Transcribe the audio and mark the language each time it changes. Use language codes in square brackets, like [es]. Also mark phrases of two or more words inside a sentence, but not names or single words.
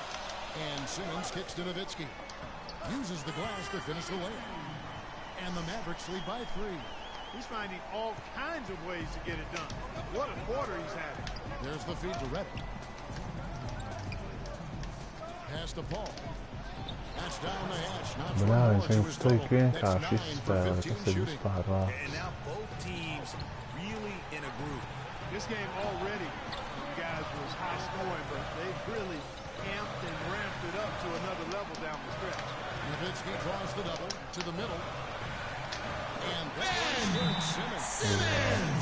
[en] And Simmons kicks to Nowitzki. Uses the glass to finish the layup. And the Mavericks lead by 3. He's finding all kinds of ways to get it done. What a quarter he's having. There's the feed to Reddick. Pass to Paul. That's down the hatch. Not [lv] Bļā, viņš viņus tik vienkārši izspēlē, kas ir vispār vārds. [en] And now both teams really in a groove. This game already, you guys, was high scoring, but they've really amped and ramped it up to another level down the stretch. Nowitzki draws the double to the middle. And that Simmons.